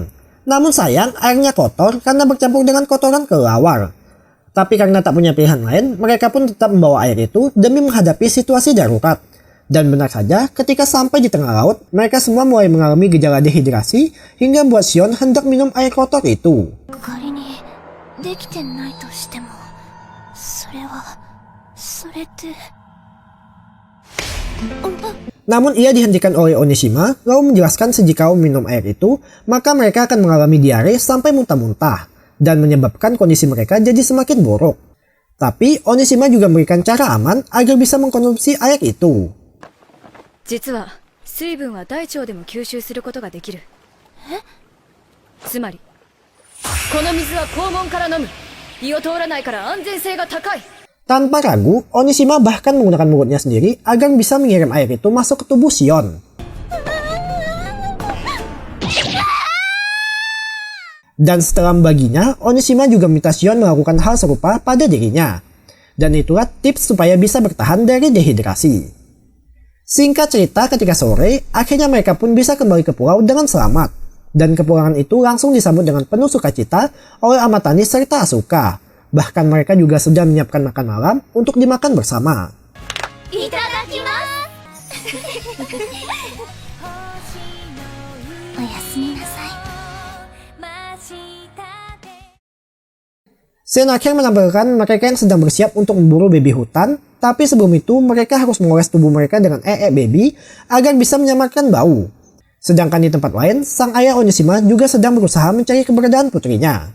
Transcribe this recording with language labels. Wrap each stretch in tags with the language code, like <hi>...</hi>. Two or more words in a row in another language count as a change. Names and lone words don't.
<id>Namun sayang, airnya kotor karena bercampur dengan kotoran kelelawar. Tapi karena tak punya pilihan lain, mereka pun tetap membawa air itu demi menghadapi situasi darurat. Dan benar saja, ketika sampai di tengah laut, mereka semua mulai mengalami gejala dehidrasi hingga membuat Shion hendak minum air kotor itu.</id> <ja>仮にできてないとしてもそれって</ja> <id>Namun ia dihentikan oleh Onishima lalu menjelaskan jika minum air itu, maka mereka akan mengalami diare sampai muntah-muntah dan menyebabkan kondisi mereka jadi semakin buruk. Tapi Onishima juga memberikan cara aman agar bisa mengkonsumsi air itu.</id> <ja>実は水分は大腸でも吸収することができる。つまりこの水は肛門から飲む。胃を通らないから安全性が高い。</ja> <id>Tanpa ragu, Onishima bahkan menggunakan mulutnya sendiri agar bisa mengirim air itu masuk ke tubuh Shion. Dan setelah membaginya, Onishima juga minta Shion melakukan hal serupa pada dirinya. Dan itulah tips supaya bisa bertahan dari dehidrasi. Singkat cerita, ketika sore, akhirnya mereka pun bisa kembali ke pulau dengan selamat. Dan kepulangan itu langsung disambut dengan penuh sukacita oleh Amatani serta Asuka. Bahkan mereka juga sudah menyiapkan makan malam untuk dimakan bersama.</id> <ja>いただきますおやすみなさい</ja> <id>Scene akhir menampilkan mereka yang sedang bersiap untuk memburu baby hutan, tapi sebelum itu mereka harus mengoles tubuh mereka dengan baby agar bisa menyamarkan bau. Sedangkan di tempat lain, sang ayah Onishima juga sedang berusaha mencari keberadaan putrinya.</id>